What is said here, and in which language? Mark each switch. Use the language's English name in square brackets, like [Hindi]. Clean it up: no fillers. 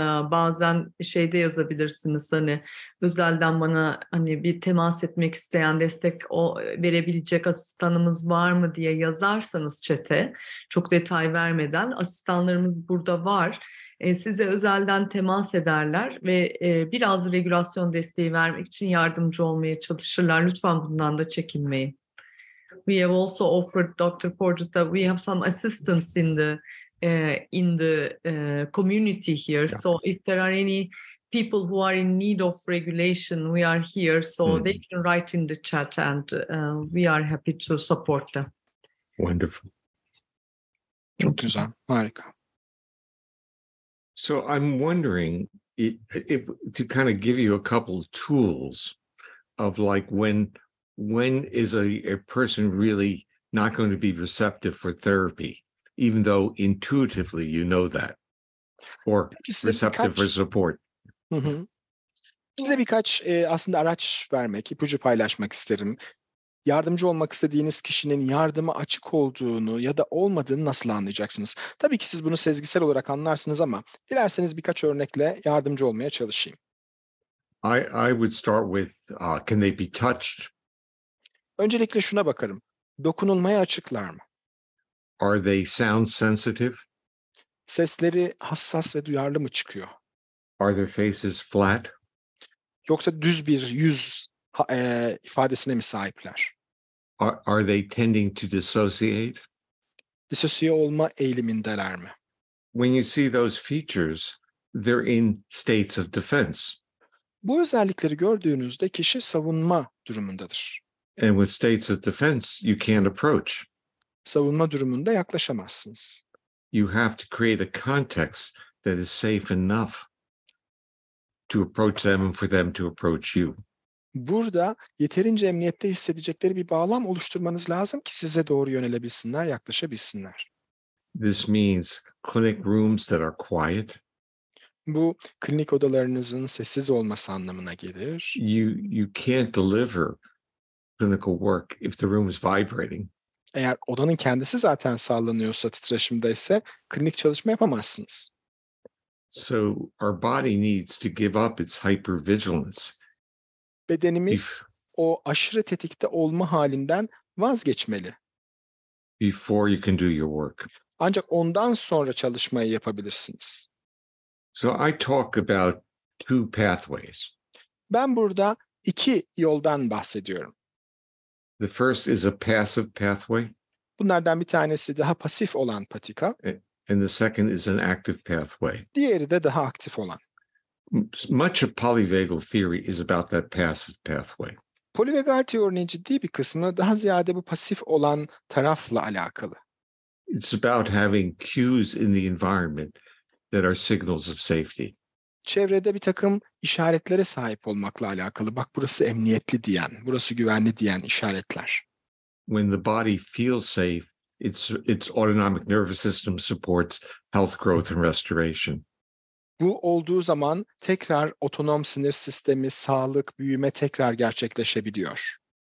[Turkish] Bazen şeyde yazabilirsiniz, hani özelden bana hani bir temas etmek isteyen, destek verebilecek asistanımız var mı diye yazarsanız chat'e, çok detay vermeden, asistanlarımız burada var. Size özelden temas ederler ve biraz regülasyon desteği vermek için yardımcı olmaya çalışırlar. Lütfen bundan da çekinmeyin. [English] We have also offered Dr. Porges that we have some assistance in the community here. Yeah. So if there are any people who are in need of regulation, we are here. So they can write in the chat, and we are happy to support them. Wonderful. [Turkish] Çok güzel, harika. [English] So I'm wondering if to kind of give you a couple of tools of like when is a person really not going to be receptive for therapy, even though intuitively you know that, or receptive for support. [Turkish] Size birkaç aslında araç vermek, ipucu paylaşmak isterim. Yardımcı olmak istediğiniz kişinin yardıma açık olduğunu ya da olmadığını nasıl anlayacaksınız? Tabii ki siz bunu sezgisel olarak anlarsınız ama dilerseniz birkaç örnekle yardımcı olmaya çalışayım. [English] I would start with, can they be touched? [Turkish] Öncelikle şuna bakarım. Dokunulmaya açıklar mı? [English] Are they sound sensitive? [Turkish] Sesleri hassas ve duyarlı mı çıkıyor? [English] Are their faces flat? [Turkish] Yoksa düz bir yüz ifadesine mi sahipler? [English] Are they tending to dissociate? [Turkish] Disosiye olma eğilimindeler mi? [English] When you see those features, they're in states of defense. [Turkish] Bu özellikleri gördüğünüzde kişi savunma durumundadır. [English] And with states of defense, you can't approach. [Turkish] Savunma durumunda yaklaşamazsınız. [English] You have to create a context that is safe enough to approach them and for them to approach you. [Turkish] Burada yeterince emniyette hissedecekleri bir bağlam oluşturmanız lazım ki size doğru yönelebilsinler, yaklaşabilsinler. [English] This means clinic rooms that are quiet. [Turkish] Bu klinik odalarınızın sessiz olması anlamına gelir. [English] You can't deliver clinical work if the room is vibrating. [Turkish] Eğer odanın kendisi zaten sallanıyorsa, titreşimdeyse klinik çalışma yapamazsınız. [English] So our body needs to give up its hypervigilance. [Turkish] Bedenimiz o aşırı tetikte olma halinden vazgeçmeli. [English] Before you can do your work. [Turkish] Ancak ondan sonra çalışmayı yapabilirsiniz. [English] So I talk about two pathways. [Turkish] Ben burada iki yoldan bahsediyorum. [English] The first is a passive pathway. [Turkish] Bunlardan bir tanesi daha pasif olan patika. [English] And the second is an active pathway. [Turkish] Diğeri de daha aktif olan. [English] Much of polyvagal theory is about that passive pathway. [Turkish] Polivagal teorinin ciddi bir kısmı daha ziyade bu pasif olan tarafla alakalı. [English] It's about having cues in the environment that are signals of safety. [Turkish] Çevrede bir takım işaretlere sahip olmakla alakalı. Bak burası emniyetli diyen, burası güvenli diyen işaretler. [English] When the body feels safe, its autonomic nervous system supports health, growth, and restoration. [Turkish] Bu olduğu zaman tekrar otonom sinir sistemi, sağlık, büyüme tekrar gerçekleşebiliyor.